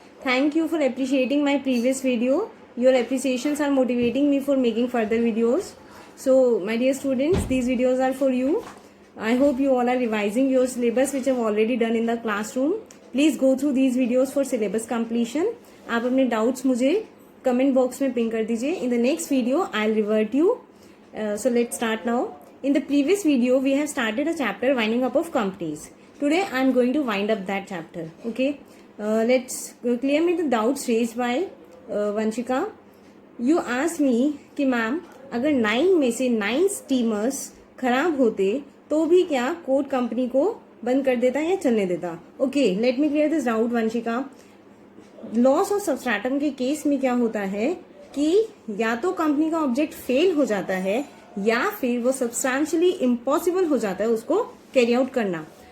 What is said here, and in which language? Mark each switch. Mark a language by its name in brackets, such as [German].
[English] Thank you for appreciating my previous video. Your appreciations are motivating me for making further videos. So my dear students, these videos are for you. I hope you all are revising your syllabus which I have already done in the classroom. Please go through these videos for syllabus completion. [Hindi] आप अपने doubts मुझे comment box में ping कर दीजिए. [English] In the next video, I'll revert you. So let's start now. In the previous video, we have started a chapter winding up of companies. Today I am going to wind up that chapter. Okay, let's clear me the doubts raised by Vanshika. You asked me [Hindi] कि ma'am अगर 9 में से 9 steamers खराब होते तो भी क्या code company को बंद कर देता या चलने देता? [English] okay, let me clear this doubt [Hindi] Vanshika. Loss of substratum के केस में क्या होता है कि या तो कंपनी का ऑब्जेक्ट फेल हो जाता है या फिर वो सब्सटैंशियली इम्पॉसिबल हो जाता है उसको कैरी आउट करना.